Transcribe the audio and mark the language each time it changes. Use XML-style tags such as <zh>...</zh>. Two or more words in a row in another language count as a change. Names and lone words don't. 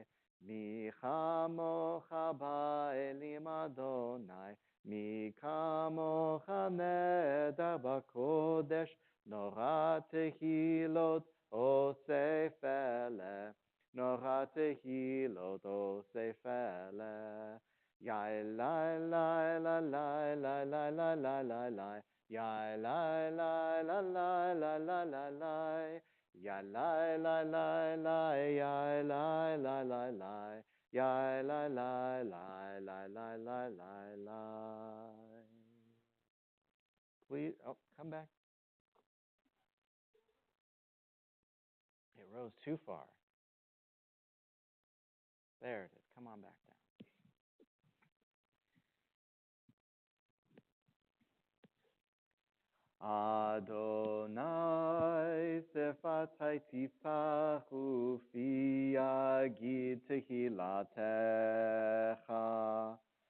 <he>מי כמוך באלים אדוני, מי כמוך נדר בקודש, נורא תהילות עושה פלא, נורא תהילות עושה פלא. יאי לי לי לי לי לי לי לי לי לי לי, יאי לי לי לי לי לי לי לי לי. Ya la la la la, ya la la la la, ya la la la la la la la la.</he> <en>Please, come back. It rose too far. There it is. Come on back down.</en> <he>אדוני שפתי תפתח ופי יגיד תהילתך.</he>